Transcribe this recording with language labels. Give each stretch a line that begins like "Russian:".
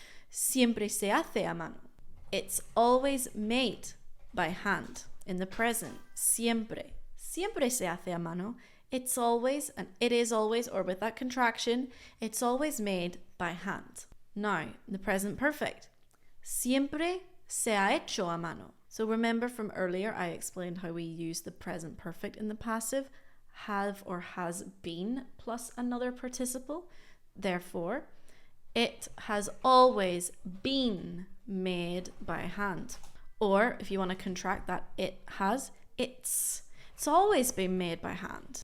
English: Siempre se hace a mano. It's always made by hand.
Spanish: In the present, siempre. Siempre se hace a mano.
English: It's always, and it is always, or with that contraction, it's always made by hand. Now, the present perfect.
Spanish: Siempre se ha hecho a mano.
English: So remember from earlier, I explained how we use the present perfect in the passive, have or has been plus another participle. Therefore, it has always been made by hand. Or if you want to contract that, it's always been made by hand.